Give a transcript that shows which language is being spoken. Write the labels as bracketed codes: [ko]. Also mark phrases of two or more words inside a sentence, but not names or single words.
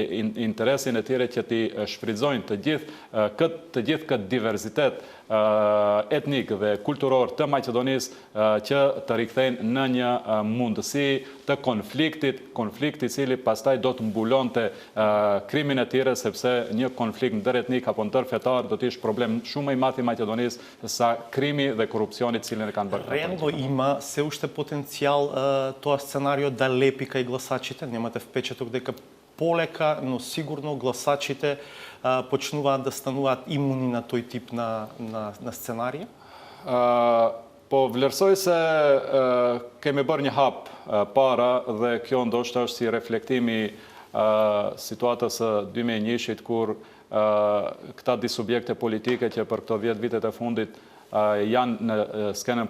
[sq] interesin e tyre që ti shfrytëzojnë të gjithë këtë diverzitet etnik dhe kulturor të Maqedonisë që të rikthejnë në një mundësi të konflikti cili pastaj do të mbulonte krimin e tyre, sepse një konflikt ndëretnik apo ndërfetar do të ishte problem shumë i madh i Maqedonisë sa krimi dhe korupcioni cilin e kanë bërë. [mk] Рендо има се уште потенцијал тоа сценарио да лепи кај гласачите, немате впечаток дека полека, но сигурно гласачите почнуваат да стануваат имуни на тој тип на сценарија? [sq] Po vlerësoj se kemi bërë një hap para dhe kjo ndoshta është si reflektimi situatës së 2001-shit kur këta disubjekte politike që për këto 10 vitet e fundit janë në skenën